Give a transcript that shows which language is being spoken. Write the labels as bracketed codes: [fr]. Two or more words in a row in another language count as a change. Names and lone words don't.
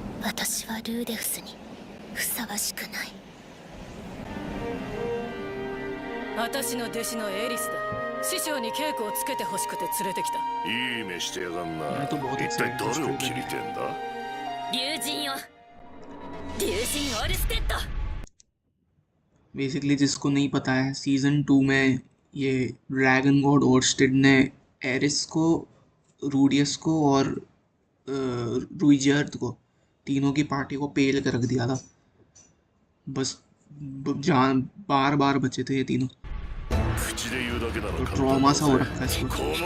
[ja] 私はルーデウスにふさわしくない。私の弟子のエリスだ。師匠に稽古をつけて欲しくて連れてきた。いい目してやがんな。一体誰を切りてんだ。竜神よ、竜神オルステッド。 [hi] बेसिकली जिसको नहीं पता है, सीजन 2 में ये [en] Dragon God [hi] ओरस्टेड ने एरिस को, रूडियस को और रुइजर्द को, तीनों की पार्टी को पेल कर रख दिया था। बस जान बार बार बचे थे ये तीनों, तो ट्रॉमा सा हो रखा है इसको।